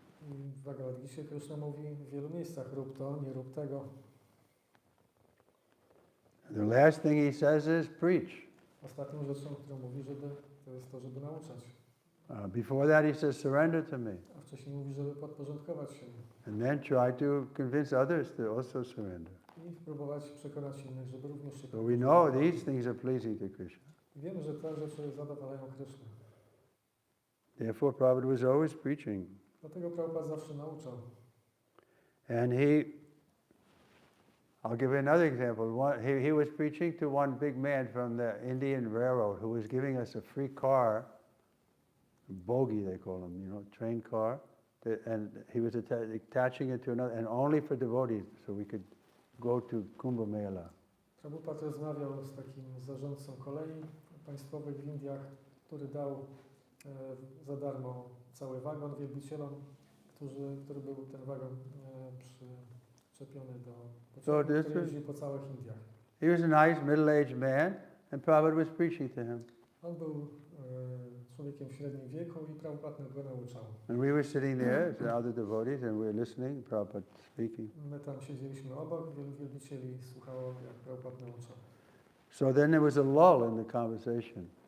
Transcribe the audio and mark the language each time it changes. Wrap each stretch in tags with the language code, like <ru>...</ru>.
<pl>I w Bhagavad Gicie Krishna mówi w wielu miejscach, rób to, nie rób tego.</pl> <en>The last thing he says is preach.</en> <pl>Ostatnią rzeczą, którą mówi, to jest to, żeby nauczać.</pl> <en>Before that he says surrender to me.</en> <pl>A wcześniej mówi, żeby podporządkować się.</pl> <en>And then try to convince others to also surrender.</en> <pl>I próbować przekonać innych, żeby również się</pl> <en>So we know these things are pleasing to Krishna.</en> <pl>Wiemy, że te rzeczy zadowalają Krishna.</pl> <en>Therefore Prabhupada was always preaching.</en> <pl>Dlatego Prabhupada zawsze nauczał.</pl> <en>And I'll give you another example. He was preaching to one big man from the Indian Railroad who was giving us a free car, bogie they call them, train car. And he was attaching it to another, and only for devotees, so we could go to Kumbh Mela.</en> <pl>Prabhupada rozmawiał z takim zarządcą kolei państwowych w Indiach, który dał za darmo cały wagon wielbicielom, który był ten wagon przyczepiony do pociągu, który jeździł po całych Indiach.</pl> <en>He was a nice middle-aged man, and Prabhupada was preaching to him.</en> <pl>On był człowiekiem w średnim wieku i Prabhupada go nauczał.</pl> <en>And we were sitting there, as other devotees, and we were listening, Prabhupada speaking.</en> <pl>My tam siedzieliśmy obok, wielu wielbicieli słuchało, jak Prabhupada nauczał.</pl> <en>So then there was a lull in the conversation.</en>